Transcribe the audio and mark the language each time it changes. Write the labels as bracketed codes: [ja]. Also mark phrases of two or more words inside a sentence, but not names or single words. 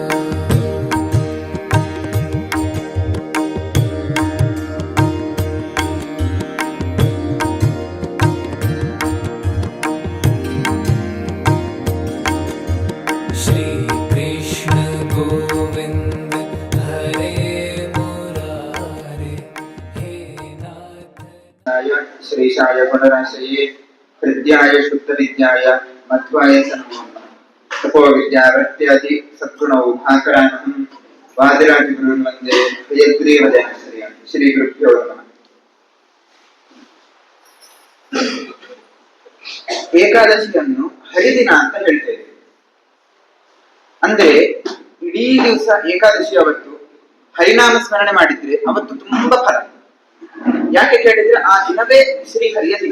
[sa] श्री कृष्ण गोविंद हरे मुरारे हे नाथ श्रीशाय गुणराशये हृद्याय शुद्धविद्याय मध्वाय नमो नमः। तपो विद्यावृत्त्यादि सद्गुणौ भाकरानहं वादिराजगुरुन् वन्दे हयग्रीवदयाश्रयं। श्री गुरुभ्यो नमः। [kn] ಏಕಾದಶಿಯನ್ನು ಹರಿದಿನ ಅಂತ ಹೇಳ್ತೇವೆ. ಅಂದ್ರೆ ಇಡೀ ದಿವಸ ಏಕಾದಶಿ ಅವತ್ತು ಹರಿನಾಮ ಸ್ಮರಣೆ ಮಾಡಿದ್ರೆ ಅವತ್ತು ತುಂಬಾ ಫಲ. ಯಾಕೆ ಕೇಳಿದ್ರೆ ಆ ದಿನವೇ ಶ್ರೀ ಹರಿಯ ದಿನ.